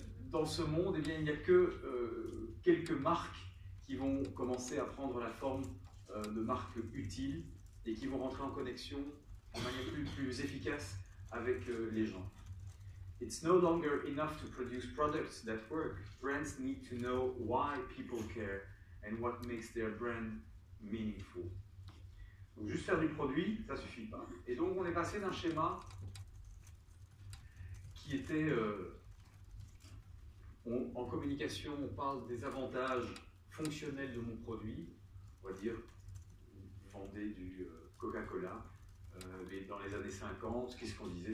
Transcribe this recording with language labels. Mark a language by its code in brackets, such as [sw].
[fr] dans ce monde, eh bien, il n'y a que quelques marques qui vont commencer à prendre la forme de marques utiles et qui vont rentrer en connexion de manière plus efficace avec les gens. [en] It's no longer enough to produce products that work. Brands need to know why people care and what makes their brand meaningful. [fr] Donc, juste faire du produit, ça ne suffit pas. Et donc, on est passé d'un schéma qui était en communication, on parle des avantages fonctionnels de mon produit, on va dire, vendez du Coca-Cola, mais dans les années 50, qu'est-ce qu'on disait?